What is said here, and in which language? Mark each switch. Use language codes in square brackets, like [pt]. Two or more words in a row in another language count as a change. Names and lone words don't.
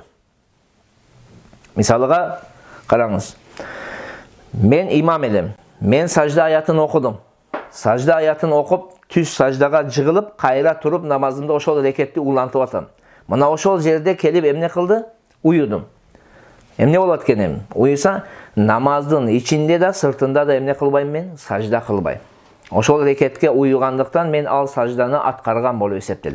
[ky] Мисалыга караңыз. Мен имам элем. Мен сажда аятын окудум. Сажда аятын окуп түз саждага жыгылып, кайра туруп намазымда ошол рекетти улантып атам. Мына ошол жерде келип эмне кылды? Уюдум. Эмне болот экен? Уюса, намаздын ичинде да, сыртында да эмне кылбайм мен? Сажда кылбайм. Ошол рекетке уюгандыктан мен ал сажданы аткарган болуп эсептелем.